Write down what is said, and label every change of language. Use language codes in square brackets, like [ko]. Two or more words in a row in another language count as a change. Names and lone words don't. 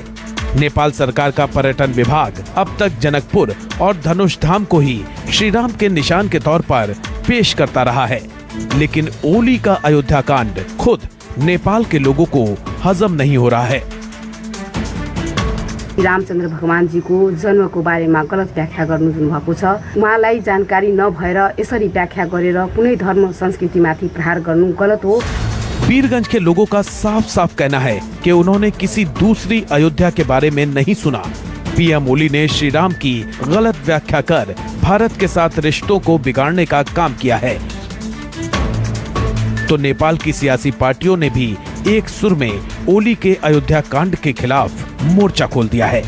[hi] नेपाल सरकार का पर्यटन विभाग अब तक जनकपुर और धनुष धाम को ही श्री राम के निशान के तौर पर पेश करता रहा है, लेकिन ओली का अयोध्या कांड खुद नेपाल के लोगों को हजम नहीं हो रहा है। [ne] रामचन्द्र भगवान जी को जन्म को बारे में गलत व्याख्या गर्नु जुन भएको छ, उहाँलाई जानकारी नभएर यसरी व्याख्या गरेर कुनै धर्म संस्कृति माथि प्रहार गर्नु गलत हो। [hi] वीरगंज के लोगों का साफ साफ कहना है कि उन्होंने किसी दूसरी अयोध्या के बारे में नहीं सुना। पीएम ओली ने श्री राम की गलत व्याख्या कर भारत के साथ रिश्तों को बिगाड़ने का काम किया है। तो नेपाल की सियासी पार्टियों ने भी एक सुर में ओली के अयोध्या कांड के खिलाफ मोर्चा खोल दिया है।